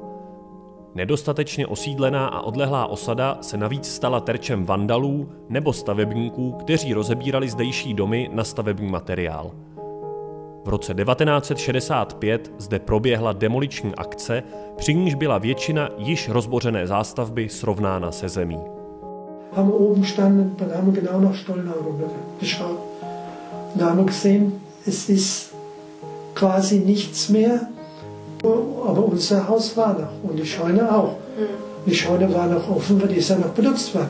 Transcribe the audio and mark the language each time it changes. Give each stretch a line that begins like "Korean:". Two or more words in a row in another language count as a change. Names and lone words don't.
Czech: Nedostatečně osídlená a odlehlá osada se navíc stala terčem vandalů nebo stavebníků, kteří rozebírali zdejší domy na stavební materiál. V roce 1965 zde proběhla demoliční akce, při níž byla většina již rozbořené zástavby srovnána se zemí.
German: Haben oben standen, dann haben wir genau nach Stolnau geschaut. Da haben wir gesehen, es ist quasi nichts mehr, aber unser Haus war noch und die Scheune auch. Die Scheune war noch offen, weil die ist ja noch benutzt worden.